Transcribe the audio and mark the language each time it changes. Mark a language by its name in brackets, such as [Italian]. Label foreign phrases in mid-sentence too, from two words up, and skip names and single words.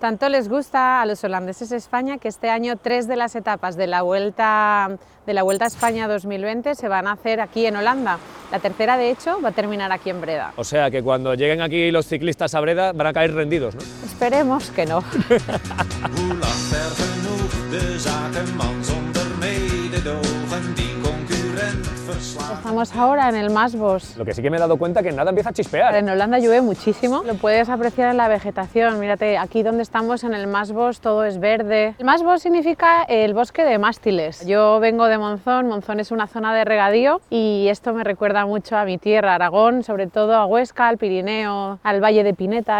[Spanish] Tanto les gusta a los holandeses España que este año 3 de las etapas de la Vuelta a España 2020 se van a hacer aquí en Holanda. La tercera, de hecho, va a terminar aquí en Breda. O sea que cuando lleguen aquí los ciclistas a Breda van a caer rendidos, ¿no? Esperemos que no. [Dutch] De zakenman zonder mededogen die concurrent [Spanish] Estamos ahora en el Maasbos. Lo que sí que me he dado cuenta que nada empieza a chispear. En Holanda llueve muchísimo, lo puedes apreciar en la vegetación. Mírate, aquí donde estamos en el Maasbos todo es verde. El Maasbos significa el bosque de mástiles. Yo vengo de Monzón, Monzón es una zona de regadío y esto me recuerda mucho a mi tierra, Aragón, sobre todo a Huesca, al Pirineo, al Valle de Pineta.